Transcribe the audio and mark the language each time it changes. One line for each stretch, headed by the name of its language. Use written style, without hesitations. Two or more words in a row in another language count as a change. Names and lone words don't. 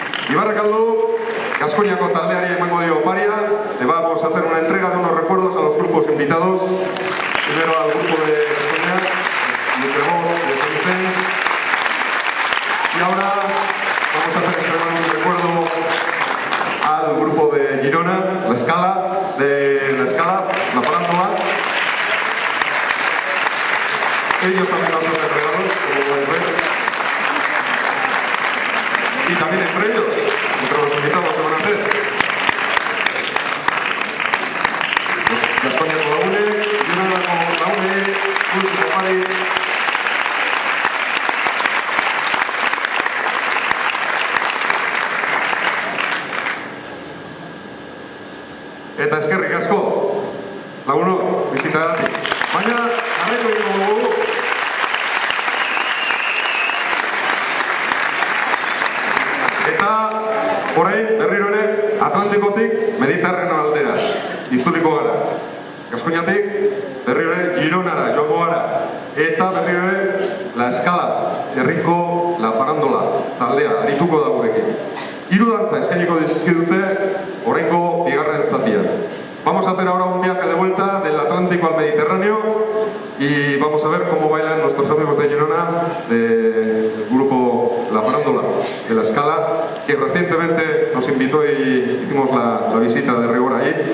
Basque: Ibarrakaldu, Gaskoniako taldeari emango dio oparia.
Spanish: Le vamos a hacer una entrega de unos recuerdos a los grupos invitados. Primero al grupo de Gaskonia, de Tremor, de San Vicente. Y ahora vamos a hacer entregar un recuerdo al grupo de Girona, La Escala, La Farándula. Ellos también nos hacen regalos, como podéis ver. Y también entre ellos, entre los invitados se van a hacer los Gaskonia con la UNE, Girona con la UNE, Música Pari.
Basque: Eta eskerrik asko, lagunok, bizitagatik. Baina, jarraitu egingo dugu. Eta, orain, berriro ere, Atlantikotik Mediterraneo aldera, itzuliko gara. Gaskoniatik, berriro ere, Gironara, joango gara. Eta berriro ere, La Escala, herriko La Farándula, taldea, arituko da gurekin. Hiru dantza eskainiko dizkidute oraingo bigarren zatian.
Spanish: Vamos a hacer ahora un viaje de vuelta del Atlántico al Mediterráneo y vamos a ver cómo bailan nuestros amigos de Girona, del grupo La Farándula, de La Escala, que recientemente nos invitó y hicimos la visita de rigor ahí.